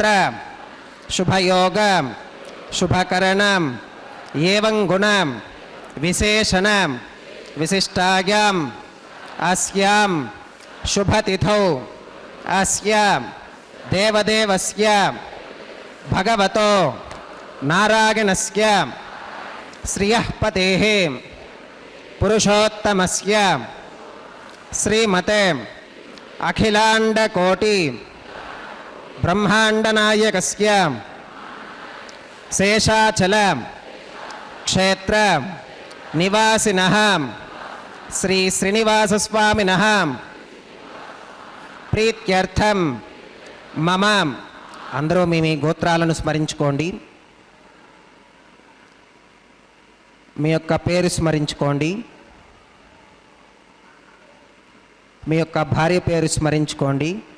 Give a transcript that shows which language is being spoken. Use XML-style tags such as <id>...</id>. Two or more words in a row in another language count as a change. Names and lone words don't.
<sa>शुभयोग शुभकरणं एवं गुणं विशेषणं विशिष्टायाम् अस्यां शुभतिथौ अस्य देवदेवस्य भगवतो नारायणस्य श्रियः पतेः पुरुषोत्तमस्य श्रीमते अखिलाण्डकोटि ब्रह्माण्डनायकस्य शेषाचल क्षेत्र निवासिनः श्री श्रीनिवासस्वामिनः ప్రీత్యర్థం మమ.</sa> <te>అందరూ మీ గోత్రాలను స్మరించుకోండి. మీ యొక్క పేరు స్మరించుకోండి. మీ యొక్క భార్య పేరు స్మరించుకోండి.</te>